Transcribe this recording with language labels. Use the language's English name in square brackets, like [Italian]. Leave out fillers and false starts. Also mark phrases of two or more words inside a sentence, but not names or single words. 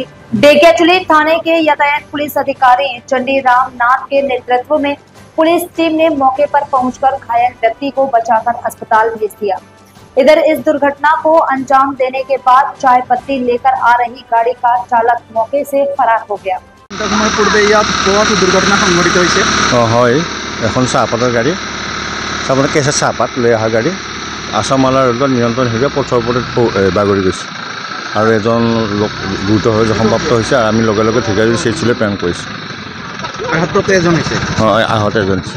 [Hindi] ढेकियाजुली थाने के यातायात पुलिस अधिकारी चंडीराम नाथ के नेतृत्व में पुलिस टीम ने मौके पर पहुंचकर घायल व्यक्ति को बचाकर अस्पताल भेज दिया। इधर इस दुर्घटना को अंजाम देने के बाद चाय पत्ती लेकर आ रही गाड़ी का चालक मौके से फरार हो गया। दुर्घटना संघटित [Assamese] এখন চাহপাতৰ গাড়ী চাহপাতৰ কেঁচা চাহপাত লৈ অহা গাড়ী আসাম মালাৰ ৰোডত নিয়ন্ত্ৰণ হেৰুৱাই পথৰ ওপৰত বাগৰি গৈছে আৰু এজন লোক গুৰুতৰ হৈ জখমপ্ৰাপ্ত হৈছে আৰু আমি লগে লগে ঢেকিয়াজুলি চিকিৎসালয়লৈ প্ৰেৰণ কৰিছোঁ। আহত এজন হৈছে। হয়, আহত এজন হৈছে।